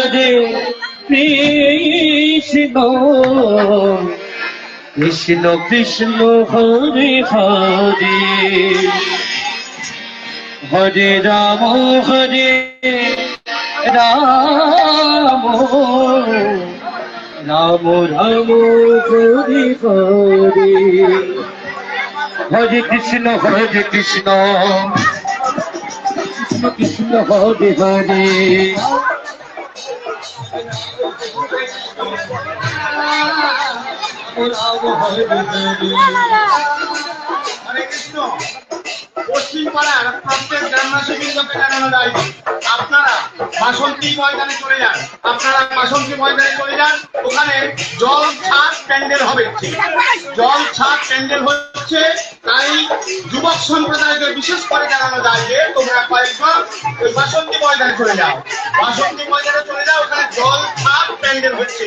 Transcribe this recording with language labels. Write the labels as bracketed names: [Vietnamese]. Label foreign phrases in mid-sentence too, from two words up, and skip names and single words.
[Sanskrit] Krishna Krishna, Hare Hare, Hare Rama, Rama Rama, Hare Hare, Hare Krishna, Krishna Krishna, Hare Hare. হরে কৃষ্ণ। [Bangla] পশ্চিম পাড়ার প্রত্যেক গ্রামবাসী বৃন্দকে জানানো যায় আপনারা বাসন্তী ময়দানে চলে যান, ওখানে জল ছাদ প্যান্ডেল হবে, জল ছাদ প্যান্ডেল হচ্ছে। তাই যুবক সম্প্রদায়কে বিশেষ করে জানানো যায় যে তোমরা কয়েকজন ওই বাসন্তী ময়দানে চলে যাও, ওখানে জল ছাদ প্যান্ডেল হচ্ছে।